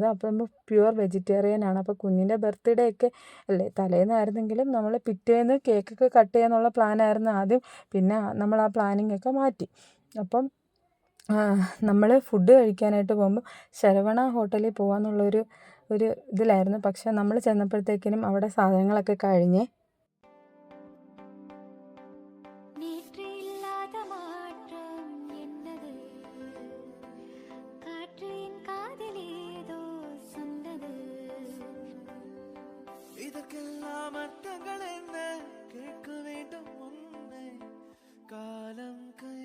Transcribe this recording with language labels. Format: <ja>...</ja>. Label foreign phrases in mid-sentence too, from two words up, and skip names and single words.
<ml>അപ്പോൾ നമ്മൾ പ്യുവർ വെജിറ്റേറിയൻ ആണ്. അപ്പോൾ കുഞ്ഞിൻ്റെ ബർത്ത്ഡേ ഒക്കെ അല്ലേ, തലേന്നായിരുന്നെങ്കിലും നമ്മൾ പിറ്റേന്ന് കേക്കൊക്കെ കട്ട് ചെയ്യാന്നുള്ള പ്ലാനായിരുന്നു ആദ്യം. പിന്നെ നമ്മൾ ആ പ്ലാനിങ് ഒക്കെ മാറ്റി. അപ്പം നമ്മൾ ഫുഡ് കഴിക്കാനായിട്ട് പോകുമ്പോൾ ശരവണ ഹോട്ടലിൽ പോകാമെന്നുള്ളൊരു ഇതിലായിരുന്നു. പക്ഷേ നമ്മൾ ചെന്നപ്പോഴത്തേക്കിനും അവിടെ സാധനങ്ങളൊക്കെ കഴിഞ്ഞേ.</ml> <ta>இதற்கெல்லாம் அர்த்தங்கள் என்ன கேட்க வேண்டும் உன்னை காலம் கை</ta>